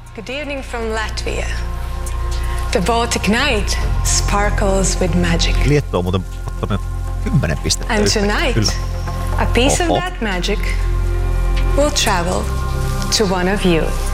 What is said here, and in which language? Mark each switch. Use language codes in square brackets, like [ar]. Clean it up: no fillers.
[en] Good evening from Latvia. The Baltic Night sparkles with magic. [fi] Liettua on muuten ottanut 10 pistettä. [en] And tonight, kyllä. A piece of that magic will travel to one of you.